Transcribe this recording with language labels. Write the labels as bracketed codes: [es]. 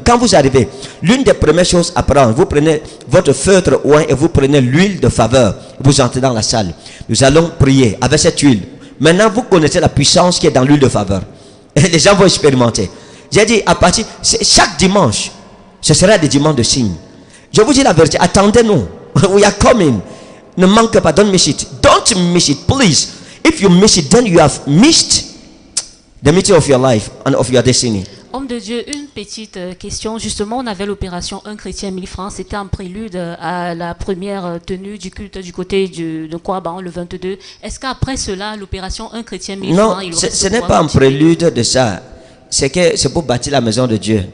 [fr] Quand vous arrivez, l'une des premières choses à prendre, vous prenez votre feutre oint et vous prenez l'huile de faveur. Vous entrez dans la salle. Nous allons prier avec cette huile. Maintenant, vous connaissez la puissance qui est dans l'huile de faveur. Et les gens vont expérimenter. J'ai dit, à partir, chaque dimanche, ce sera des dimanches de signes. Je vous dis la vérité, attendez-nous. [en] We are coming. [fr] Ne manquez pas, [en] don't miss it. Don't miss it, please. If you miss it, then you have missed the meeting of your life and of your destiny. [fr] Homme de Dieu, une petite question. Justement, on avait l'opération Un chrétien 1000 francs. C'était en prélude à la première tenue du culte du côté de Kouaban, le 22. Est-ce qu'après cela, l'opération Un chrétien 1000 francs... Non, ce n'est pas en prélude de ça. C'est pour bâtir la maison de Dieu.